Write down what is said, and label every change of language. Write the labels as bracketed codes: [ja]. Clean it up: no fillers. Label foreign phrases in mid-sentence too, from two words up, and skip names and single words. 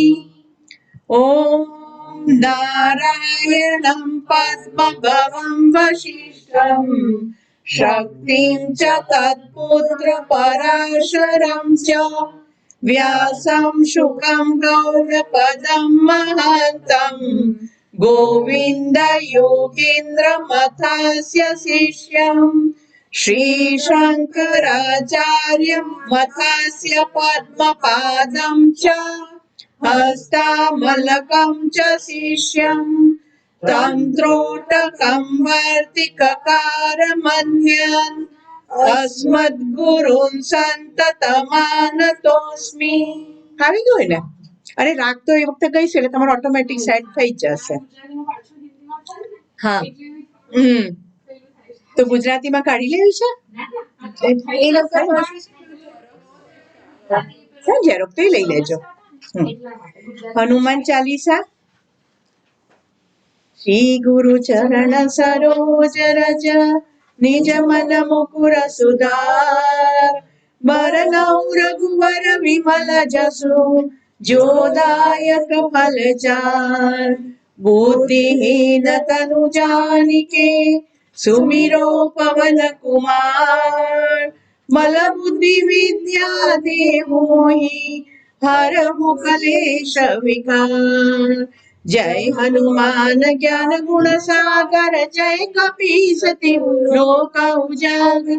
[sa] ओम नारायणं पद्मभवं वसिष्ठं शक्तिं च तत्पुत्रपराशरं च व्यासं शुकं गौडपदं महान्तं गोविन्द योगीन्द्रमथास्य शिष्यं श्रीशङ्कराचार्यमथास्य पद्मपादं च हस्तामलकं च शिष्यं तं त्रोटकं वार्तिककारमन्यान् अस्मद्गुरून् सन्ततमानतोऽस्मि. [gu] આવી ગયું ને? અરે રાગ તો એ વખતે ગઈ છે એટલે તમારો ઓટોમેટિક સેટ થઈ જશે. હા, તો ગુજરાતીમાં કાઢી લેવી છે એ લોકો ઝેરોક્ષ તો લઈ લેજો. હનુમાન ચાલીસા. [awa] श्री गुरु चरण सरोज रज निज मन मुकुर सुधार बरनौ रघुवर विमल जसु जोदायक फलचार बुद्धिहीन तनु जानिके सुमिरो पवन कुमार बल बुद्धि विद्या देहु मोहि हरहु कलेश विकार। जय हनुमान ज्ञान गुण सागर जय कपीस तिहु लोक उजागर।